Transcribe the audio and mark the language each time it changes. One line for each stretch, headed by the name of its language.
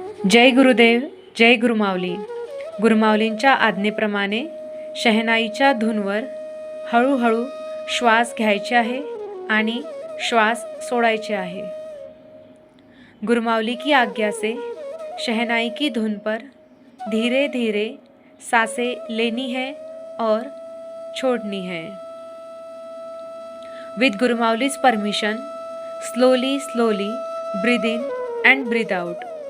Marathi: जय गुरुदेव, जय गुरुमाऊली. गुरुमाऊलींच्या आज्ञेप्रमाणे शहनाईच्या धूनवर हळूहळू श्वास घ्यायचे आहे आणि श्वास सोडायचे आहे.
Hindi: गुरुमाऊली की आज्ञा से शहनाई की धुन पर धीरे धीरे सांसें लेनी है और छोड़नी है.
English: With Gurumauli's permission, slowly breathe in and breathe out.